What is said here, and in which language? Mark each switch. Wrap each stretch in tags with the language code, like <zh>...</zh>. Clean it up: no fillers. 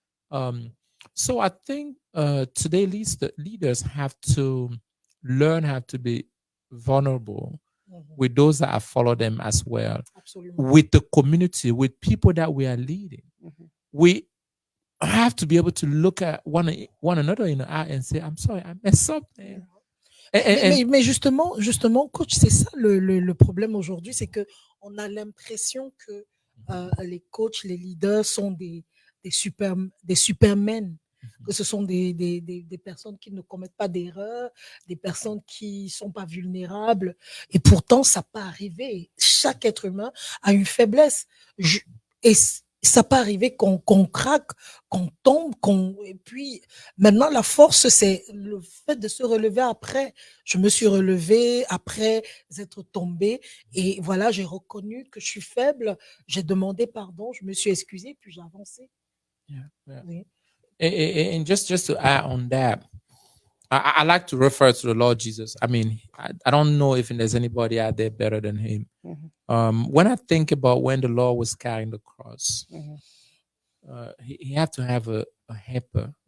<en>Um, so I think today leaders have to learn how to be vulnerable with those that follow them as well,</en> <fr>Absolument.</fr> <en>with the community, with people that we are leading. We have to be able to look at one another in the eye and say, I'm sorry, I messed up, man.</en> <fr>Mais justement, coach, c'est ça le problème aujourd'hui, c'est que on a l'impression que les coachs, les leaders sont des, super, des supermen, que ce sont des personnes qui ne commettent pas d'erreurs, des personnes qui sont pas vulnérables. Et pourtant, ça peut arriver. Chaque être humain a une faiblesse. Et ça peut arriver qu'on craque, qu'on tombe, et puis maintenant la force, c'est le fait de se relever après. Je me suis relevée après être tombée et voilà, j'ai reconnu que je suis faible, j'ai demandé pardon, je me suis excusée, puis j'ai avancé.</fr> <en>Yeah, yeah.</en> <fr>Oui.</fr> <en>And just to add on that, I like to refer to the Lord Jesus. I mean, I don't know if there's anybody out there better than him. When I think about when the Lord was carrying the cross, he had to have a helper.</en>